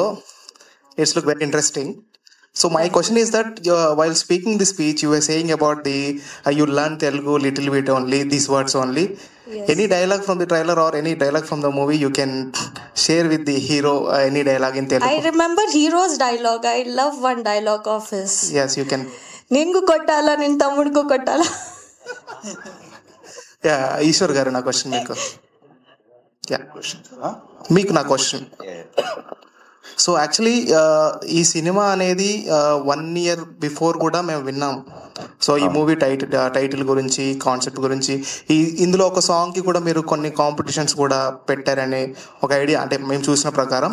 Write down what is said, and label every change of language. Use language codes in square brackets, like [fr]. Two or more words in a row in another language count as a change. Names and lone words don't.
[en] It's look very interesting. So my question is that while speaking the speech, you were saying about the you learn Telugu little bit only, these words only. Yes. Any dialogue from the trailer or any dialogue from the movie you can share with the hero? Any dialogue in Telugu? I remember Hero's dialogue. I love one dialogue of his. Yes, you can. [te] నేను కొట్టాలా నేను తమ్ముడికు కొట్టాలా. Yeah, Ishwar garu na question meeku. Yeah, మీకు నా క్వశ్చన్. సో యాక్చువల్లీ ఈ సినిమా అనేది 1 [en] year before [te] కూడా మేము విన్నాం. సో ఈ [en] movie title [te] గురించి, కాన్సెప్ట్ గురించి, ఇందులో ఒక సాంగ్కి కూడా మీరు కొన్ని కాంపిటీషన్స్ కూడా పెట్టారనే ఒక ఐడియా, అంటే మేము చూసిన ప్రకారం.